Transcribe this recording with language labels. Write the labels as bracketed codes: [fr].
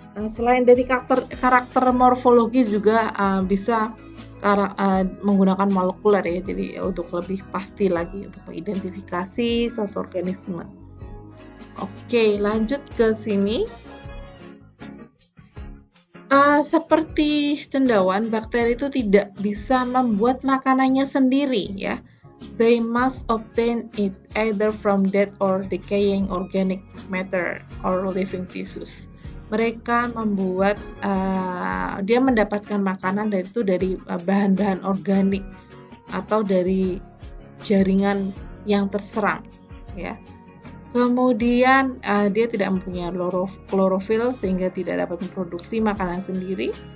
[id] Selain dari karakter morfologi juga bisa menggunakan molekuler ya, jadi untuk lebih pasti lagi untuk mengidentifikasi suatu organisme. Oke, lanjut ke sini. Seperti cendawan, bakteri itu tidak bisa membuat makanannya sendiri ya. [en] They must obtain it either from dead or decaying organic matter or living tissues. [id] Mereka membuat dia mendapatkan makanan dari bahan-bahan organik atau dari jaringan yang terserang ya. Kemudian dia tidak mempunyai klorofil sehingga tidak dapat memproduksi makanan sendiri.